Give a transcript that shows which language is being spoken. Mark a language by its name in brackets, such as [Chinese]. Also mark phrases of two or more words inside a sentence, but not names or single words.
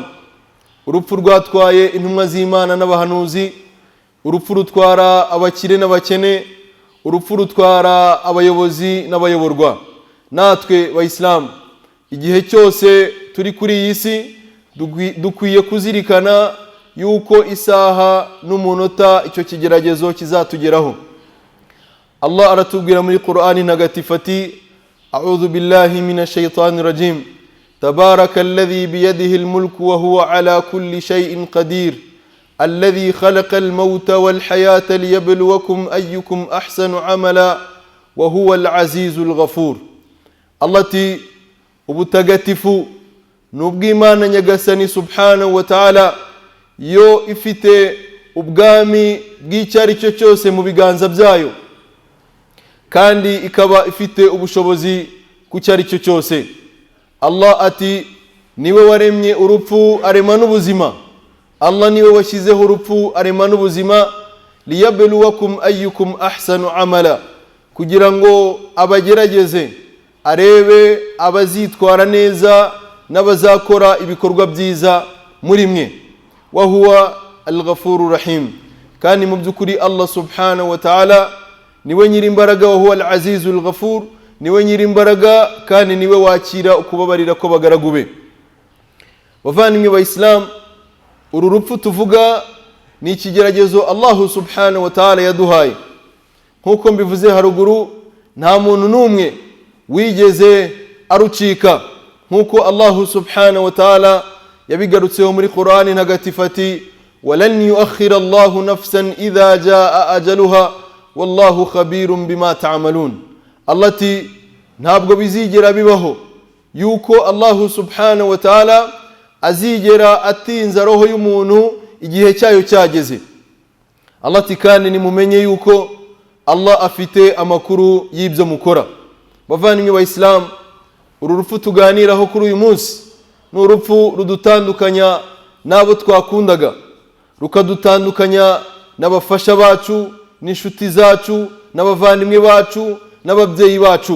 [Kinyarwanda] Urupfu rwatwaye intumwa z'Imana n'abahanuzi, urupfu rutwara abakire n'abakene, urupfu rutwara abayobozi n'abayoborwa. Natwe ba Islam, igihe cyose turi kuri iyi si dukwiye kuzirikana yuko isaha n'umunota icyo kigeragezo kizatugeraho. Allah aratubwira muri Qur'ani ntagatifu ati: [Arabic] أعوذ بالله من الشيطان الرجيم، تبارك الذي بيده الملك وهو على كل شيء قدير، الذي خلق الموت والحياة ليبلوكم أيكم أحسن عملا وهو العزيز الغفور. [Kinyarwanda] Allah ati ubutagatifu n'ubw'Imana Nyagasani [Arabic] سبحانه وتعالى, [Kinyarwanda] yo ifite ubwami bw'icyari cyo cyose mu biganza byayo, kandi ikaba ifite ubushobozi ku cyari cyo cyose. Allah ati niwe waremye urupfu arema n'ubuzima, Allah niwe washyizeho urupfu arema n'ubuzima, [Arabic] ليبلوكم أيكم أحسن عملا, [Kinyarwanda] kugira ngo abagerageze arebe abazitwara neza n'abazakora ibikorwa byiza muri mwe. [Arabic] وهو الغفور رحيم, [Kinyarwanda] kandi mu by'ukuri Allah [Arabic] سبحانه وتعالى [Kinyarwanda] niwe nyirimbaraga. [Arabic] وهو العزيز الغفور, [Kinyarwanda] niwe nyirimbaraga kandi niwe wakira ukubabarira ko bagaragu be. Bavandimwe ba Islam, uru rupfu tuvuga ni ikigeragezo Allah [Arabic] سبحانه وتعالى [Kinyarwanda] yaduhaye. Nkuko mbivuze haruguru, nta muntu n'umwe wigeze arucika, nkuko Allah [Arabic] سبحانه وتعالى [Kinyarwanda] yabigarutseho muri Qur'ani ntagatifu ati [Arabic] ولن يؤخر الله نفسا إذا جاء أجلها والله خبير بما تعملون. [Kinyarwanda] Allah ati ntabwo bizigera bibaho yuko Allah [Arabic] سبحانه وتعالى [Kinyarwanda] azigera atinza roho y'umuntu igihe cyayo cyageze. Allah ati kandi nimumenye yuko Allah afite amakuru y'ibyo mukora. Bavandimwe ba Islam, uru rupfu tuganiraho kuri uyu munsi ni urupfu rudutandukanya n'abo twakundaga, rukadutandukanya n'abafasha bacu, n'inshuti zacu, n'abavandimwe bacu, n'ababyeyi bacu.